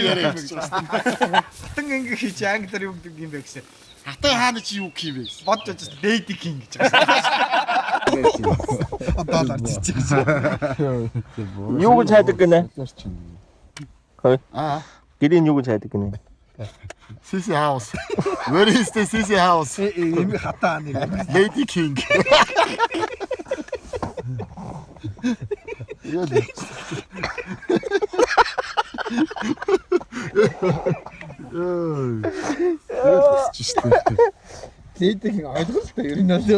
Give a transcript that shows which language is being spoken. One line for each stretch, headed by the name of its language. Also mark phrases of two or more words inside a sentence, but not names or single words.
Mongolian: яриа гэж байна. Хатан ингээ хийж англиар юу гэдэг юм бэ гэсэн. Хатан хааны чи юу гэх юм бэ? Бодож байж
English: Lady King
Mongolian: гэж байгаа. Одоо л арчиж байгаа. Юу гэж хайдаг гинэ? Хөөе. Гэрийн юу гэж хайдаг гинэ?
English: CC house. Where is the CC house?
Mongolian: Эми хатан нэг.
English: Lady King. Lady King
Mongolian: ойлголтой ер нь л.